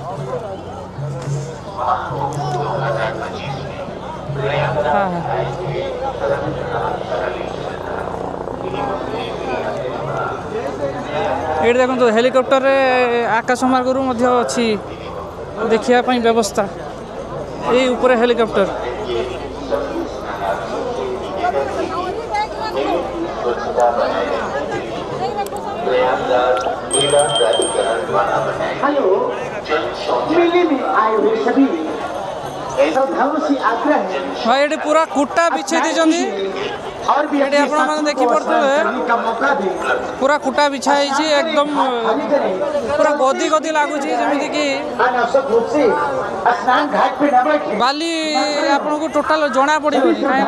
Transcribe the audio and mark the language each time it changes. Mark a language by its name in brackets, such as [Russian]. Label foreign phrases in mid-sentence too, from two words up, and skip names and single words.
[Odia] ଏଇଠି ଦେଖନ୍ତୁ ହେଲିକପ୍ଟରରେ ଆକାଶ ମାର୍ଗରୁ ମଧ୍ୟ ଅଛି ଦେଖିବା ପାଇଁ ବ୍ୟବସ୍ଥା। ଏଇ ଉପରେ ହେଲିକପ୍ଟର। [Hindi] हेलो, मेले में आए हुए सभी श्रद्धालुओं से आग्रह है [Odia] ହଁ ଏଇଠି ପୁରା କୁଟା ବିଛେଇ ଦେଇଛନ୍ତି। [Hindi] और भी [Odia] ଏଇଠି ଆପଣମାନେ ଦେଖିପାରୁଥିବେ [Hindi] का मौका दें। [Odia] ପୁରା କୁଟା ବିଛା ହେଇଛି, ଏକଦମ [Hindi] खाली करें [Odia] ପୁରା ଗଦି ଗଦି ଲାଗୁଛି, ଯେମିତିକି [Hindi] अनावश्यक रूप से स्नान घाट पे न बैठे। [Odia] ବାଲି ଆପଣଙ୍କୁ ଟୋଟାଲ ଜଣା ପଡ଼ିବନି।